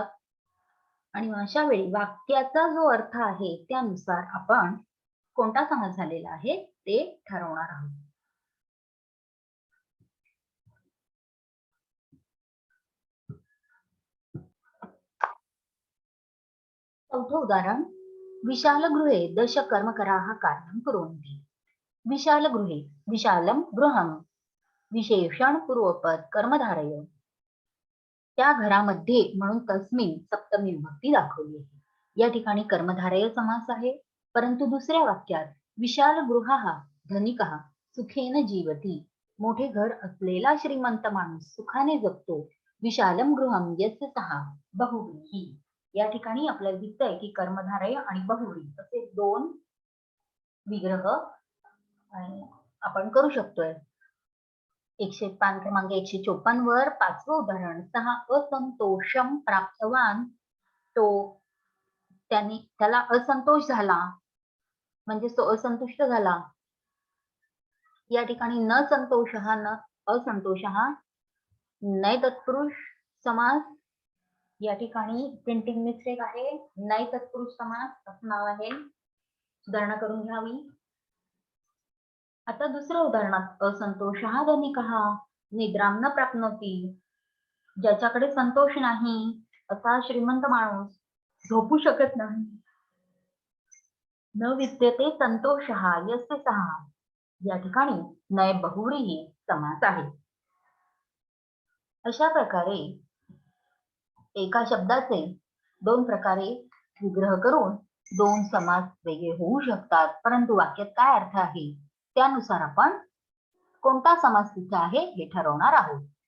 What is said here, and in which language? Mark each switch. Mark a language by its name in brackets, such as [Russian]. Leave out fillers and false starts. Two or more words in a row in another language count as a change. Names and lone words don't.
[Marathi] आणि अशा वेळी वाक्याचा जो अर्थ आहे त्यानुसार आपण कोणता समास झालेला आहे ते ठरवणार आहोत. चौथं उदाहरण, [Sanskrit] विशालगृहे दश कर्मकराः कार्यं कुर्वन्ति. विशालगृहे, विशालं गृहं विशेषण पूर्वपद कर्मधारय. [Marathi] त्या घरामध्ये म्हणून तस्मिन सप्तमी विभक्ती दाखवली आहे. या ठिकाणी कर्मधारय समास आहे. परंतु दुसऱ्या वाक्यात [Sanskrit] विशाल गृहः धनिकः सुखेन जीवति. [Marathi] मोठे घर असलेला श्रीमंत माणूस सुखाने जगतो. [Sanskrit] विशालम गृहम यस्य सः बहुव्रीही. [Marathi] या ठिकाणी आपल्याला दिसतंय की कर्मधारय आणि बहुव्रीही असे दोन विग्रह आपण करू शकतोय. पान क्रमांक 154 वर पाचवं उदाहरण, सहा [Sanskrit] असंतोषम प्राप्तवान. [Marathi] त्याला असंतोष झाला म्हणजे तो असंतुष्ट झाला. या ठिकाणी न संतोष हा न असंतोष हा नै तत्पुरुष समास. या ठिकाणी [English] printing mistake [Marathi] आहे. नै तत्पुरुष समास असं नाव आहे, सुधारणा करून घ्यावी. आता दुसऱ्या उदाहरणात [Sanskrit] असंतोषः धनिकः निद्रां न प्राप्नोति. [Marathi] ज्याच्याकडे संतोष नाही असा श्रीमंत माणूस झोपू शकत नाही. [Sanskrit] न विद्यते संतोषः यस्य सः. [Marathi] या ठिकाणी नय बहुव्रीही समास आहे. अशा प्रकारे एका शब्दाचे दोन प्रकारे विग्रह करून दोन समास वेगळे होऊ शकतात, परंतु वाक्यात काय अर्थ आहे त्यानुसार आपण कोणता समास तिथे आहे हे ठरवणार आहोत.